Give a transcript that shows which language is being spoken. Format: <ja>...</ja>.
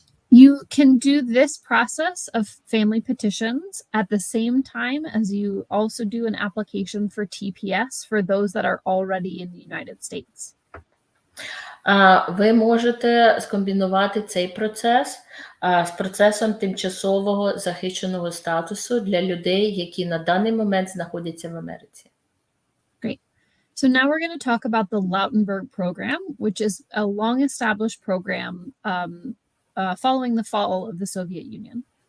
<en>You can do this process of family petitions at the same time as you also do an application for TPS for those that are already in the United States.</en> <uk>Ви можете скомбінувати цей процес з процесом тимчасового захищеного статусу для людей, які на даний момент знаходяться в Америці.</uk> <en>Great. So now we're going to talk about the Lautenberg program, which is a long-established program following the fall of the Soviet Union.</en>